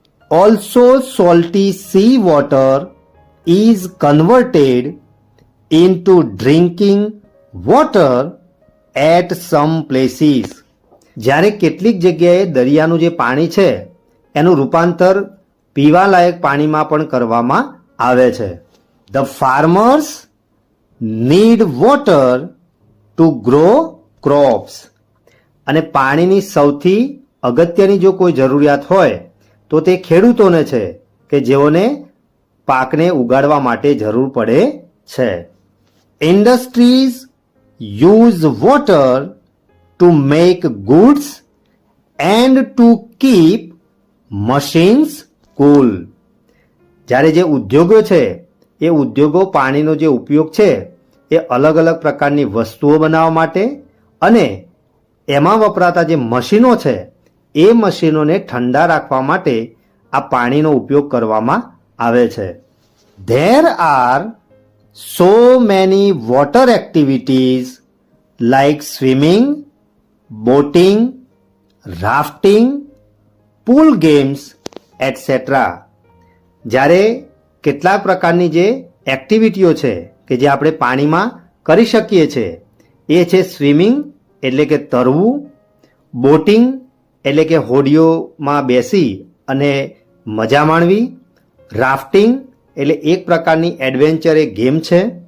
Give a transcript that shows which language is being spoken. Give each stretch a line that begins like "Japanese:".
English: Also salty sea water is converted into drinking water at some places.
Gujarati: જ્યારે કેટલીક જગ્યાએ દરિયાનું જે પાણી છે એનું રૂપાંતર પીવાલાયક પાણીમાં પણ કરવામાં આવે છે.
English: The farmers need water to grow crops.
Gujarati: અને પાણીની સૌથી અગત્યની જો કોઈ જરૂરિયાત હોય તો તે ખેડૂતોને છે કે જેઓને પાકને ઉગાડવા માટે જરૂર પડે છે.
English: Industries use water to make goods and to keep machines cool.
Gujarati: જ્યારે જે ઉદ્યોગો છે એ ઉદ્યોગો પાણીનો જે ઉપયોગ છે એ અલગ અલગ પ્રકારની વસ્તુઓ બનાવવા માટે અને એમાં વપરાતા જે મશીનો છે એ મશીનોને ઠંડા રાખવા માટે આ પાણીનો ઉપયોગ કરવામાં આવે છે.
English: There are so many water activities like swimming, boating, rafting, pool games, etc.
Gujarati: જ્યારે કેટલાક પ્રકારની જે એક્ટિવિટીઓ છે કે જે આપણે પાણીમાં કરી શકીએ છીએ એ છે સ્વિમિંગ એટલે કે તરવું, બોટિંગ એટલે કે હોડીઓમાં બેસી અને મજા માણવી, રાફ્ટિંગ એટલે એક પ્રકારની એડવેન્ચર એક ગેમ છે,